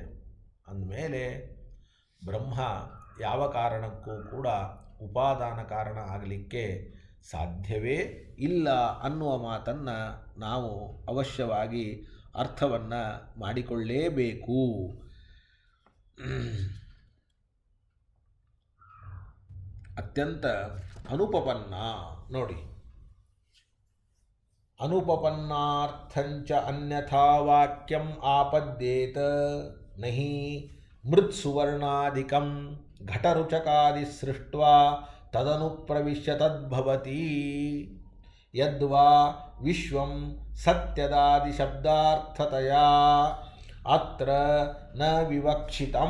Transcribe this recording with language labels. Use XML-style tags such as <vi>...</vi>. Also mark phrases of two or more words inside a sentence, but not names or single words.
<kn>ಅಂದಮೇಲೆ ಬ್ರಹ್ಮ ಯಾವ ಕಾರಣಕ್ಕೂ ಕೂಡ ಉಪಾದಾನ ಕಾರಣ ಆಗಲಿಕ್ಕೆ ಸಾಧ್ಯವೇ ಇಲ್ಲ ಅನ್ನುವ ಮಾತನ್ನು ನಾವು ಅವಶ್ಯವಾಗಿ ಅರ್ಥವನ್ನು ಮಾಡಿಕೊಳ್ಳೇಬೇಕು. ಅತ್ಯಂತ ಅನುಪಪನ್ನ ನೋಡಿ.</kn> <sa>ಅನುಪಪನ್ನಾರ್ಥಂಚ ಅನ್ಯಥಾ ವಾಕ್ಯಂ ಆಪದ್ಯೇತ ನಹಿ ಮೃತ್ಸುವರ್ಣಾದಿಕಂ ಘಟರುಚಕಾದಿ ಸೃಷ್ಟ್ವಾ ತದನುಪ್ರವಿಶ್ಯ ತದ್ಭವತಿ. ಯದ್ವಾ ವಿಶ್ವಂ ಸತ್ಯದಾದಿ ಶಬ್ದಾರ್ಥತಯಾ ಅತ್ರ ನ ವಿವಕ್ಷಿತಂ.</sa>